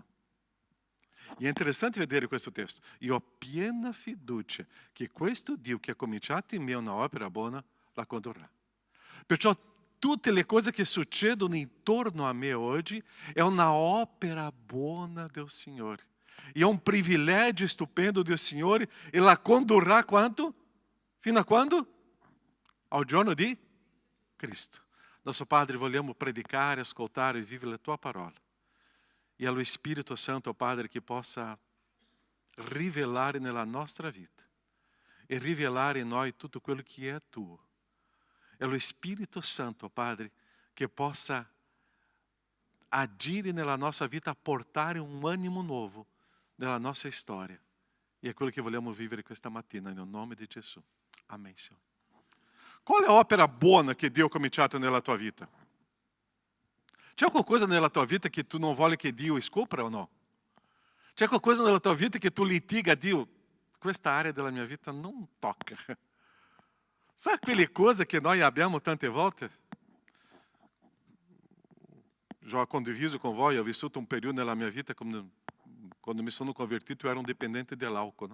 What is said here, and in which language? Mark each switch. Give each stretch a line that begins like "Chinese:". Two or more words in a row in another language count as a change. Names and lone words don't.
Italian: E è interessante vedere questo testo. Io ho piena fiducia che questo Dio che ha cominciato in me una opera buona la condurrà. Perciò tutte le cose che succedono intorno a me oggi è una opera buona del Signore.
Portuguese: E é um privilégio estupendo do Signore
Italian: e la condurrà quanto? Fino a quando? Ao giorno di Cristo.
Portuguese: Nosso Padre,
Italian: vogliamo predicare, ascoltare e vivere la Tua parola. E allo Spirito Santo, Padre, che possa rivelare nella nostra vita e rivelare in noi tutto quello che è Tuo.
Portuguese: É o Espírito Santo, Padre, que possa
Italian: agire nella
Portuguese: nossa vida, portare um ânimo novo nella nossa história. E é aquilo que
Italian: vogliamo vivere questa mattina, no nome di Gesù.
Portuguese: Amém, Senhor.
Italian: Qual é a opera buona che Dio ha cominciato nella tua vita? C'è
Portuguese: alguma coisa
Italian: nella tua vita che tu non vuole che Dio scopra o no? C'è qualcosa nella tua vita che tu litiga a Dio? Questa área della mia vita non tocca. Sabe quelle cose che noi abbiamo tante volte? Já condiviso com voi, ho vissuto un periodo nella mia vita, quando mi sono convertito, io ero un dipendente dell'alcol.